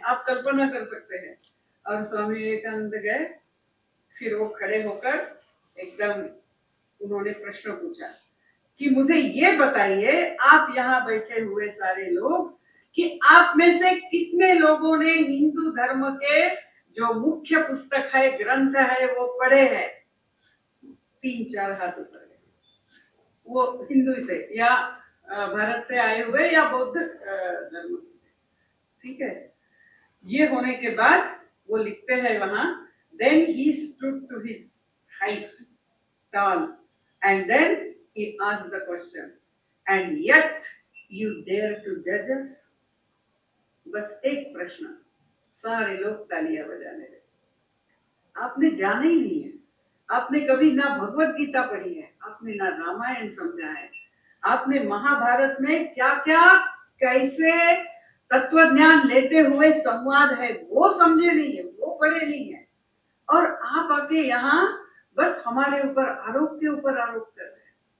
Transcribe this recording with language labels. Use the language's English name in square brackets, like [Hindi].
[Hindi] आप कल्पना कर सकते हैं। और स्वामी विवेकानंद गए, फिर वो खड़े होकर एकदम उन्होंने प्रश्न पूछा कि मुझे ये बताइए, आप यहाँ बैठे हुए सारे लोग, कि आप में से कितने लोगों ने हिंदू धर्म के जो मुख्य पुस्तक है, ग्रंथ है, वो पढ़े हैं? 3-4 हाथ ऊपर गए। वो हिंदू थे या भारत से आए हुए या बौद्ध धर्म, ठीक है। ये होने के बाद वो लिखते हैं वहां, [English] then he stood to his height tall and then he asked the question, and yet you dare to judge us? [Hindi] बस एक प्रश्न, सारे लोग तालियां बजाने लगे। आपने जाना ही नहीं है, आपने कभी ना भगवत गीता पढ़ी है, आपने ना रामायण समझा है, आपने महाभारत में क्या क्या कैसे तत्व ज्ञान लेते हुए संवाद है वो समझे नहीं है, वो पढ़े नहीं है, और आप आके यहाँ बस हमारे ऊपर आरोप के ऊपर आरोप कर रहे हैं।